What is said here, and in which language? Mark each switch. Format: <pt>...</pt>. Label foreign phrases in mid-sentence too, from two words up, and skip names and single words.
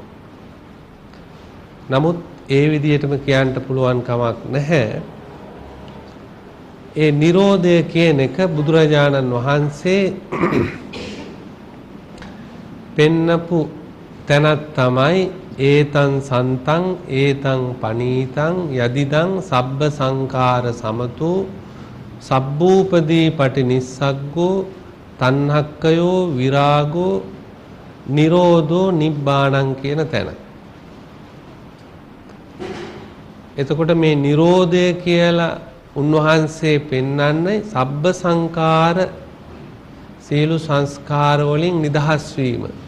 <si>නමුත් ඒ විදිහටම කියන්න පුළුවන් කමක් නැහැ. ඒ නිරෝධය කියන එක බුදුරජාණන් වහන්සේ පෙන්නපු තැනක් තමයි</si> <pi>ඒතං සන්තං ඒතං පනීතං යදිදං සබ්බ සංඛාර සමතෝ සබ්බූපදී පටිනිස්සග්ගෝ තණ්හක්කයෝ විරාගෝ නිරෝධෝ නිබ්බාණං</pi> <si>කියන තැන. එතකොට මේ නිරෝධය කියලා උන්වහන්සේ පෙන්වන්නේ</si> <pi>සබ්බ සංඛාර</pi> <si>සියලු සංස්කාර වලින් නිදහස් වීම.</si>